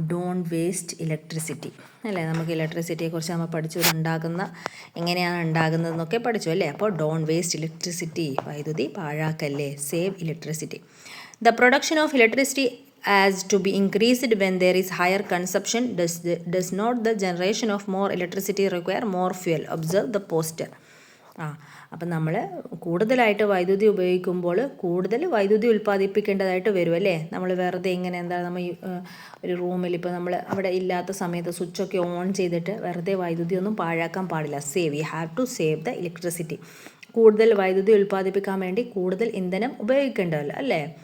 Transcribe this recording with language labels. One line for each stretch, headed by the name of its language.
English: don't waste electricity
Malayalam: അല്ലേ. നമുക്ക് ഇലക്ട്രിസിറ്റിയെക്കുറിച്ച് നമ്മൾ പഠിച്ചു. എങ്ങനെയാണ് ഉണ്ടാകുന്നതെന്നൊക്കെ പഠിച്ചു അല്ലേ. അപ്പോൾ
English: don't waste electricity,
Malayalam: വൈദ്യുതി പാഴാക്കല്ലേ.
English: Save electricity. The production of electricity as to be increased when there is higher consumption does not the generation of more electricity require more fuel. Observe the poster.
Malayalam: അപ്പം നമ്മൾ കൂടുതലായിട്ട് വൈദ്യുതി ഉപയോഗിക്കുമ്പോൾ കൂടുതൽ വൈദ്യുതി ഉൽപ്പാദിപ്പിക്കേണ്ടതായിട്ട് വരും അല്ലേ. നമ്മൾ വെറുതെ ഇങ്ങനെ നമ്മൾ ഒരു റൂമിൽ ഇപ്പോൾ നമ്മൾ അവിടെ ഇല്ലാത്ത സമയത്ത് സ്വിച്ചൊക്കെ ഓൺ ചെയ്തിട്ട് വെറുതെ വൈദ്യുതി ഒന്നും പാഴാക്കാൻ പാടില്ല.
English: You have to save the electricity.
Malayalam: കൂടുതൽ വൈദ്യുതി ഉൽപ്പാദിപ്പിക്കാൻ വേണ്ടി കൂടുതൽ ഇന്ധനം ഉപയോഗിക്കേണ്ടതല്ലോ അല്ലേ.